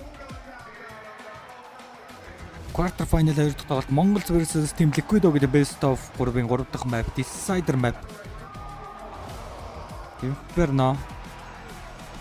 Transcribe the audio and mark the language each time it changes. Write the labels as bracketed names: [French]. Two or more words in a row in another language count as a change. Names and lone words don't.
[English] quarter final [Mongolian] 2 дахь тоглолт MongolZ versus Team Liquid гэдэг [English] best of 3- [Mongolian] ын 3 дахь [English] map Decider map. [Mongolian] Inferno